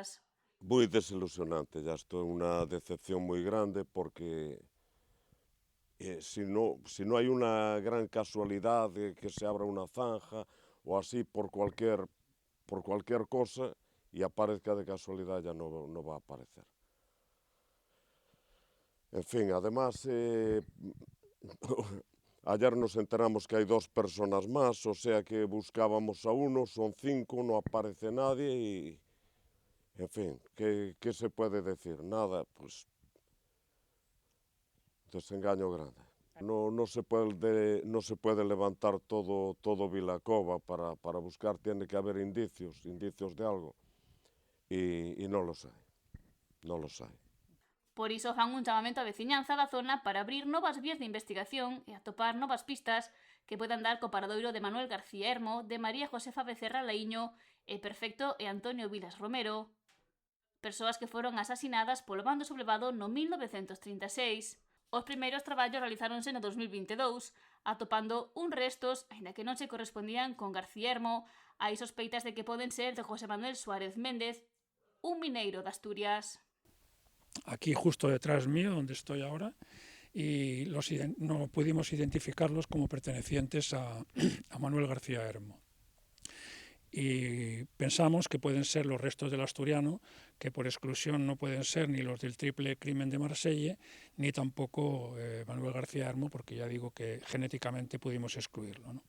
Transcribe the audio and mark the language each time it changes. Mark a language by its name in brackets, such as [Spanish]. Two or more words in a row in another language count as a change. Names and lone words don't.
[Galician] Moi desilusionante, ya isto é unha decepción moi grande porque si no hai unha gran casualidade que se abra unha zanja ou así [Spanish] por cualquier cosa [Galician] e aparezca de casualidade ya non va a aparecer. [Spanish] En fin, además, ayer nos enteramos que hai 2 personas más, o sea que buscábamos a uno, son 5, non aparece nadie e, en fin, que se puede decir? Nada, pues, desengaño grande. No se puede levantar todo Vilacova para buscar, tiene que haber indicios de algo, e non los hai. [Galician] Por iso fan un chamamento á veciñanza da zona para abrir novas vías de investigación e atopar novas pistas que poidan dar co paradoiro de Manuel García Hermo, de María Josefa Becerra Laíño e Perfecto e Antonio Vilas Romero, persoas que foron asasinadas polo bando sublevado no 1936. Os primeiros traballos realizáronse no 2022, atopando uns restos, aínda que non se correspondían con García Hermo, hai sospeitas de que poden ser de José Manuel Suárez Méndez, un mineiro de Asturias. [Spanish] Aquí justo detrás mío, donde estoy ahora, y no pudimos identificarlos como pertenecientes a Manuel García Hermo. Y pensamos que pueden ser los restos del asturiano, que por exclusión no pueden ser ni los del triple crimen de Marsella, ni tampoco Manuel García Hermo, porque ya digo que genéticamente pudimos excluirlo, ¿no?